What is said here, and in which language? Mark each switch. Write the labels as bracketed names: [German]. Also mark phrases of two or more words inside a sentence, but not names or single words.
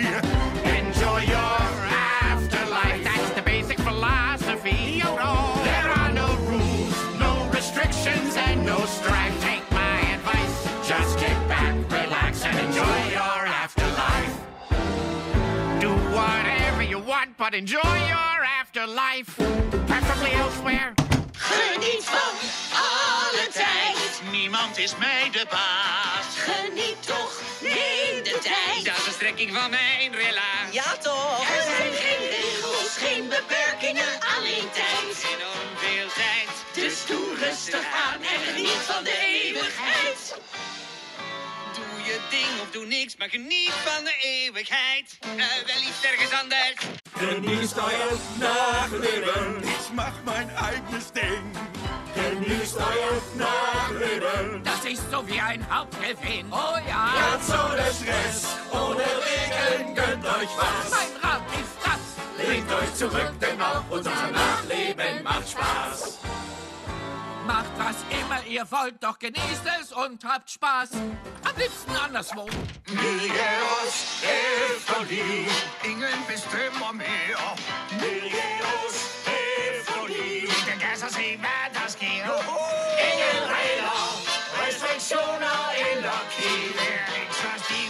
[English] Enjoy your afterlife. That's the basic philosophy. There are no rules, no restrictions, and no strife. Take my advice. Just kick back, relax, and enjoy your afterlife. Do whatever you want, but enjoy your afterlife. Preferably elsewhere. [Dutch] Geniet van alle tijd. Niemand is mij de baas. Geniet toch, nee, de tijd. Dat is een strekking van mijn relaas. Ja toch. Er zijn geen regels, geen beperkingen, alleen tijd. Enorm veel tijd. Dus doe rustig aan en geniet van de eeuwigheid. Doe je ding of doe niks, maar geniet van de eeuwigheid. Wel iets ergens anders. [German] Genießt euer Nachleben. Ich mach mein eigenes Ding. Genießt euer Nachleben. Das ist so wie ein Hauptgewinn. Oh ja. Ganz ohne Stress, ohne Regeln, gönnt euch was. Mein Rat ist das. Lehnt euch zurück, denn auch unser Nachleben macht Spaß. Macht was immer ihr wollt, doch genießt es und habt Spaß. Am liebsten anderswo. [Danish] Miljeros Efterlieb. Ingen bestemmer mere. Miljeros Efterlieb. Den kan så se, hvad der sker. Ingen regler, restriktioner eller krig. Vær ikke så stiv.